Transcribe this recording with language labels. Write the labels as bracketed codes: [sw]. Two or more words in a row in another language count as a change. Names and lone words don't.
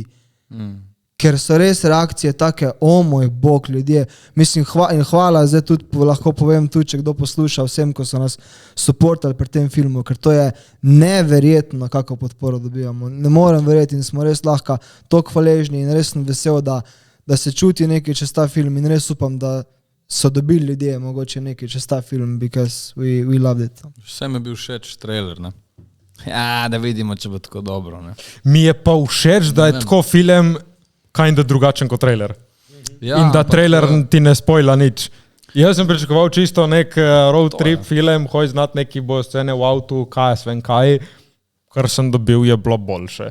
[sl] Ker so res reakcije take, moj bog, ljudje, mislim, in hvala, zdaj tudi lahko povem tudi, če kdo posluša vsem, ko so nas supportali pri tem filmu, ker to je neverjetno, kako podporo dobivamo. Ne morem verjeti in smo res lahko toliko hvaležni in res sem vesel, da se čuti nekaj čez ta film in res upam, da so dobili ljudje mogoče nekaj čez ta film, [en] because we loved it. [sl] Vsem je bil všeč trailer, ne? Ja, da vidimo, če bo tako dobro, ne? Mi je pa všeč, da je tako film kinda drugačen kot trailer. Ja, in da trailer ti ne spoila nič. Jaz sem pričakoval čisto nek [en] road trip [sl] film, hoj znat neki bo scene v avtu, kaj svem kaj, kar sem dobil je bilo boljše.